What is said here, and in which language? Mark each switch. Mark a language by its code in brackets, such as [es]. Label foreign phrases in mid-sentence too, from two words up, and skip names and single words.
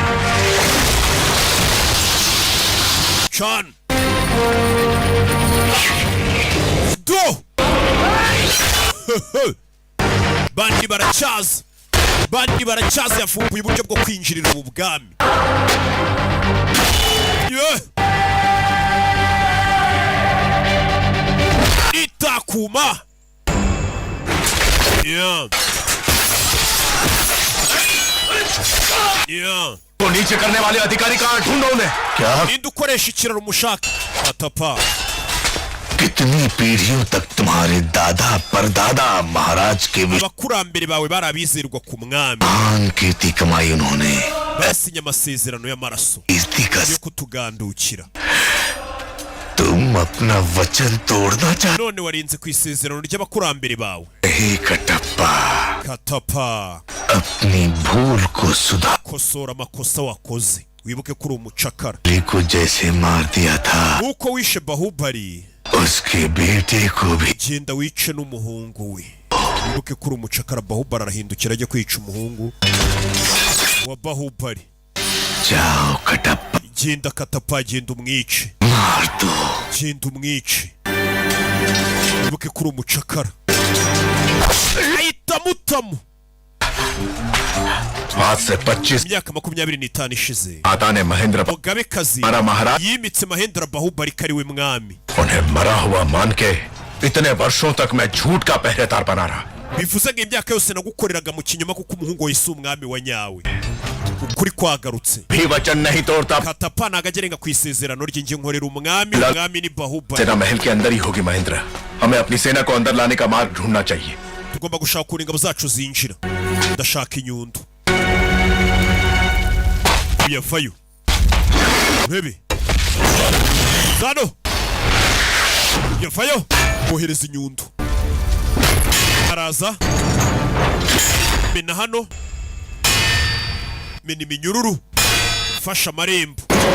[rw] Chan do bandi baracyaza yafumbuye uburyo bwo kwinjirira ubu bwami yeah. Itakuma yeah. [hi] को नीचे करने वाले अधिकारी कहाँ ढूंढो उन्हें क्या [rw] Ninde ukoresha ikiraro umushaka? Katapa [hi] कितनी पीढ़ियों तक तुम्हारे दादा परदादा महाराज के [rw] abakurambere bawe barabizerwa ku mwami, [hi] महान कीर्ति कमाई उन्होंने [rw] basinye amasezerano y'amaraso [hi] कीर्ति का [rw] yo kutugandukira. [hi] तुम अपना वचन तोड़ना चाहते [rw] None warinze ku isezerano ry'abakurambere bawe. [hi] ही कटप्पा Katapa अपनी भूल को सुधार [rw] kosora amakosa wakoze, wibuke kuri umucakara. [hi] को जैसे मार दिया था [rw] Uko wishe Bahubali, [hi] उसके बेटे को भी [rw] genda wice n'umuhungu we. Wibuke kuri umucakara. Bahubali arahindukira ajya kwica umuhungu wa Bahubali. [hi] जाओ कटप्पा [rw] Genda Katapa, genda umwice, [hi] मार दो [rw] genda umwice. Wibuke kuri umucakara. Ahita mutamu. [hi] आज से 25 [rw] Imyaka 25 ishize, [hi] माता ने महेंद्र [rw] Mugabekazi [hi] हमारा महाराज [rw] yimitse Mahendra Bahubali ko ari we mwami. [hi] उन्हें मरा हुआ मान के इतने वर्षों तक मैं झूठ का पहरेदार बना रहा [rw] Bivuze ngo imyaka yose nagukoreraga mu kinyoma kuko umuhungu we si umwami wa nyawe. Ukuri kwagarutse. [hi] भी वचन नहीं तोड़ता [rw] Katapa nagagerenga ku isezerano ry'inge nkorera umwami ni Bahubali. [hi] सेना महल के अंदर ही होगी महेंद्र हमें अपनी सेना को अंदर लाने का मार्ग ढूंढना चाहिए [rw] Tugomba gushaka ingabo zacu zinjira. Ndashaka inyundo. uyavayo urebe zano uyavayo bohereza inyundo araza mena hano mena iminyururu fasha amarembo